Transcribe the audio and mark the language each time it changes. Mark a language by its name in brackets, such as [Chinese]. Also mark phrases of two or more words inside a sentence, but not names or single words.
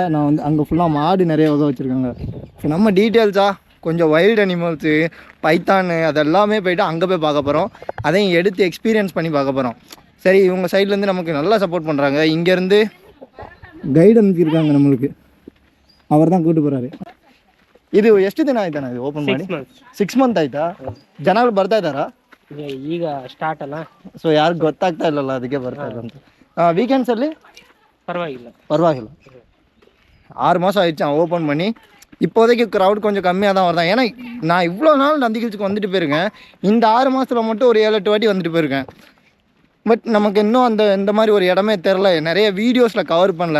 [Tamil] நான் வந்து அங்கே ஃபுல்லாக மாடு நிறைய வகை வச்சுருக்காங்க. ஸோ நம்ம டீட்டெயில்ஸாக கொஞ்சம் [English] wild animals, [Tamil] பைத்தானு அதெல்லாமே போய்ட்டு அங்கே போய் பார்க்க போகிறோம். அதையும் எடுத்து எக்ஸ்பீரியன்ஸ் பண்ணி பார்க்க போகிறோம். சரி, இவங்க சைட்லேருந்து நமக்கு நல்லா சப்போர்ட் பண்ணுறாங்க. இங்கேருந்து கைடு அனுப்பியிருக்காங்க நம்மளுக்கு, அவர் தான் கூப்பிட்டு போகிறாரு. [Kannada] ಇದು ಎಷ್ಟು ದಿನ ಆಯ್ತಾನ ಇದು ಓಪನ್ ಮಾಡಿ? 6 ಮಂತ್ ಆಯ್ತಾ? ಜನಗಳು ಬರ್ತಾ ಇದ್ದಾರಾ? ಈಗ ಸ್ಟಾರ್ಟ್ ಅಲ್ಲ, ಸೊ ಯಾರಿಗೂ ಗೊತ್ತಾಗ್ತಾ ಇಲ್ಲಲ್ಲ, ಅದಕ್ಕೆ ಬರ್ತಾ ಇಲ್ಲ ಅಂತ. [Tamil] ವೀಕೆಂಡ್ಸಲ್ಲಿ பரவாயில்ல. 6 மாதம் ஆயிடுச்சு ஓப்பன் பண்ணி. இப்போதைக்கு க்ரௌட் கொஞ்சம் கம்மியாக தான் வருதான். ஏன்னா நான் இவ்வளோ நாள் நந்தி ஹில்ஸுக்கு வந்துட்டு போயிருக்கேன். இந்த 6 மாதத்தில் மட்டும் ஒரு 7-8 வாட்டி வந்துட்டு போயிருக்கேன். பட் நமக்கு இன்னும் இந்த மாதிரி ஒரு இடமே தெரில, நிறைய வீடியோஸில் கவர் பண்ணல.